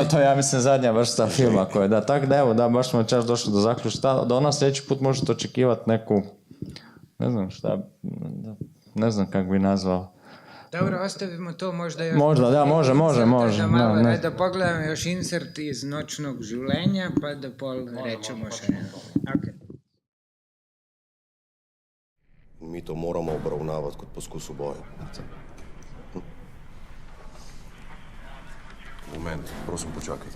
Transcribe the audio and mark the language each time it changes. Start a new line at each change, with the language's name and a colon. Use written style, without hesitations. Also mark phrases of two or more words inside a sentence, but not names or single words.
Croatian: To je, ja mislim, zadnja vrsta filma koja je. Tako da evo, baš smo čas došli do zaključka. Da ona sljedeći put možete očekivati neku, ne znam šta... Ne znam kako bi nazvao. Dobro, ostavimo to možda još... Možda, da, može. Da pogledam još insert iz Noćnog življenja, pa da rečemo še. Okay.
Slovenian: Mi to moramo obravnavati kot poskus uboja. Moment, prosim, počakajte.